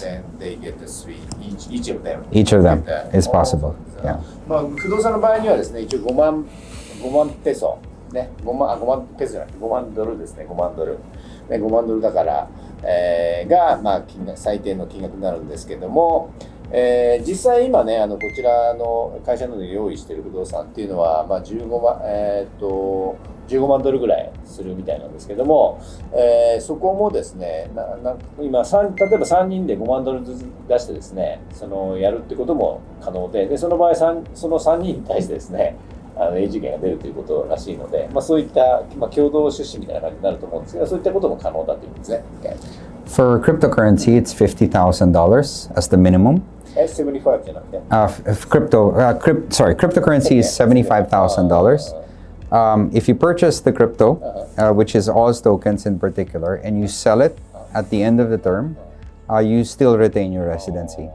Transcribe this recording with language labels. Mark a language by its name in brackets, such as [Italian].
[English] Then they get the 3 each of them. Each of them is possible. Yeah. [Japanese] 不動産の場合にはですね、一応5万ペソね、5万ペソじゃなくて5万ドルですね、5万ドル、ね、5万ドルだから、が最低の金額になるんですけども、実際今ねこちらの会社などで用意している不動産っていうのは15万ドルぐらいするみたいなんですけども、そこもですね今例えば3人で5万ドルずつ出してですねやるってことも可能で、その場合その3人に対してですね永住権が出るということらしいので、そういった、共同出資みたいな感じになると思うんですけど、そういったことも可能だということですね。 [English] For cryptocurrency, it's $50,000 as the minimum. [Japanese] 75じゃなくて [English] cryptocurrency is $75,000. If you purchase the crypto, which is Oz tokens in particular, and you sell it at the end of the term, you still retain your residency.